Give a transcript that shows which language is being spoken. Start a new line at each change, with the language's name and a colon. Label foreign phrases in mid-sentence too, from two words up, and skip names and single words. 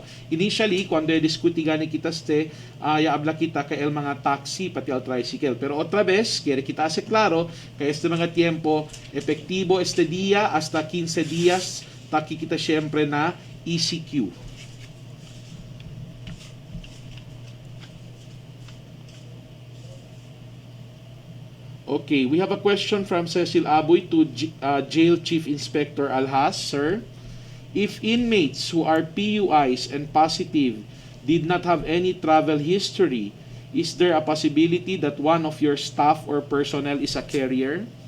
Chavacano: Initially, cuando diskuti gani kita yaabla kita kay el mga taxi, pati el tricycle. Pero otra vez, quiere kita hace claro, kay este mga tiempo, efektibo este día hasta 15 días, taki kita syempre na ECQ.
English: Okay, we have a question from Cecil Aboy to Jail Chief Inspector Alhas. Sir, if inmates who are PUIs and positive did not have any travel history, is there a possibility that one of your staff or personnel is a carrier?